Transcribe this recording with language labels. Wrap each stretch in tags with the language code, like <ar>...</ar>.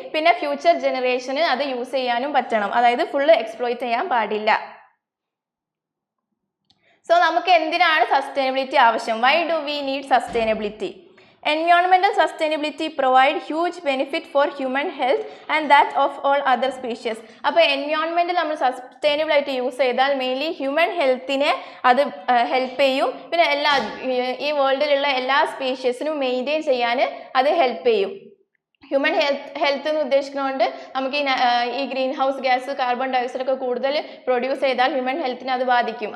<ml>പിന്നെ ഫ്യൂച്ചർ ജനറേഷന് അത് യൂസ് ചെയ്യാനും പറ്റണം. അതായത് ഫുള്ള് എക്സ്പ്ലോയിറ്റ് ചെയ്യാൻ പാടില്ല. സോ നമുക്ക് എന്തിനാണ് സസ്റ്റൈനബിലിറ്റി ആവശ്യം?</ml> <en>Why do we need sustainability? Environmental sustainability provide huge benefit for human health and that of all other species.</en> <ml>അപ്പോൾ എൻവയോൺമെൻറ്റ് നമ്മൾ സസ്റ്റൈനബിൾ ആയിട്ട് യൂസ് ചെയ്താൽ മെയിൻലി ഹ്യൂമൻ ഹെൽത്തിനെ അത് ഹെൽപ്പ് ചെയ്യും. പിന്നെ ഈ വേൾഡിലുള്ള എല്ലാ സ്പീഷ്യസിനും മെയിൻറ്റെയിൻ ചെയ്യാൻ അത് ഹെൽപ്പ് ചെയ്യും. ഹ്യൂമൻ ഹെൽത്ത് എന്ന് ഉദ്ദേശിക്കുന്നതുകൊണ്ട് നമുക്ക് ഈ green house gas, carbon dioxide ഒക്കെ കൂടുതൽ പ്രൊഡ്യൂസ് ചെയ്താൽ ഹ്യൂമൻ ഹെൽത്തിനെ അത് ബാധിക്കും.</ml>